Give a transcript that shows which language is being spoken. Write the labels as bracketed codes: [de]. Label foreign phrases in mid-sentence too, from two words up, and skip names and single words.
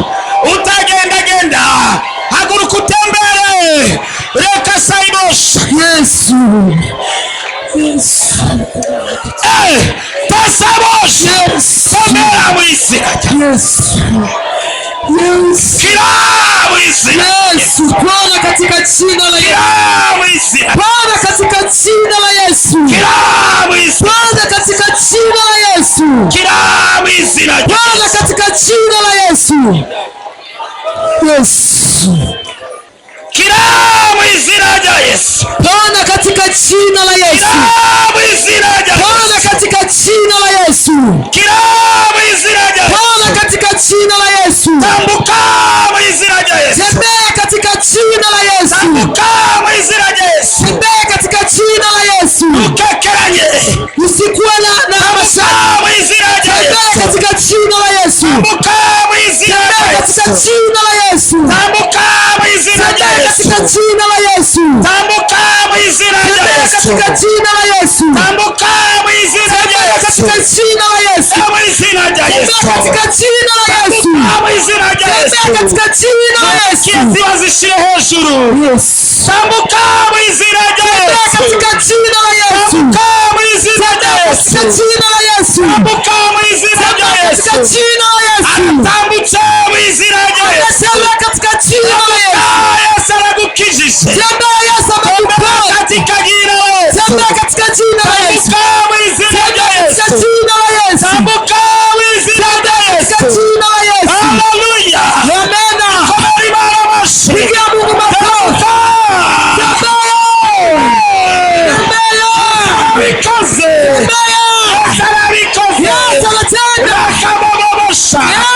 [rw] Utagendagenda haguruka utembere. Reka saibosha. Yesu. Yesu. Tasabosha. Yesu. Tembera mu izina rya Yesu. Yesu. Kira mu izina. Yesu. [sw] Bwana katika jina la Yesu. [rw] Kira mu izina. [sw] Bwana katika jina la Yesu. [rw] Kira mu izina. [sw] Bwana katika jina la Yesu. [rw] Kira mu izina. [sw] Bwana katika jina la Yesu. [rw] Yesu. Kira mu izina rya Yesu. [sw] Bwana katika jina la Yesu. [rw] Kira mu izina rya Yesu. [sw] Bwana katika jina la Yesu. [rw] Kira mu izina rya Yesu. [sw] Bwana katika jina la Yesu. [rw] Tambuka mu izina rya Yesu. [sw] Tembea katika jina la Yesu. [rw] Tambuka mu izina rya Yesu. [sw] Tembea katika jina la Yesu. [rw] Ukekeranye. [sw] Usikuwe na mashaka. [rw] Mu izina rya Yesu. [sw] Tembea katika jina la Yesu. [rw] Tambuka mu izina rya [sw] Tembea Yesu. katika jina la Yesu. [rw] Tambuka mu izina rya [sw] Tembea Yesu. katika jina la Yesu. [rw] Tambuka mu izina rya [sw] Tembea Yesu. katika jina la Yesu. [rw] Tambuka mu izina rya [sw] Tembea Yesu. katika jina la Yesu. [rw] Mu izina rya Yesu. [sw] Tembea katika jina la Yesu. [rw] Mu izina rya Yesu. [sw] Tembea katika jina la Yesu. [rw] Kiziba zishire hejuru. Yesu. Tambuka mu izina rya [sw] Tembea Yesu. katika jina la Yesu. [rw] Tambuka mu izina rya [sw] Katika Yesu. jina la Yesu. [rw] Tambuka mu izina rya [sw] Katika Yesu. jina la Yesu. [rw] Tambutse mu izina rya Yesu. [sw] Tembea katika jina la Yesu. [rw] Yesu aragukijije. [sw] Tembea Yesu amekuponya. Katika jina la Yesu. Tembea katika jina la Yesu. [rw] Tambuka mu izina rya [sw] Katika Yesu. jina la Yesu. [rw] Tambuka mu izina rya [sw] Katika Yesu. jina la Yesu. Haleluya. Amena. Komari mara mashi. Pigia Mungu makofi. [rw] Bikoze. [sw] Tembea. [rw] Yesu arabikoze. [sw] Yesu anatenda. Rakamabosha.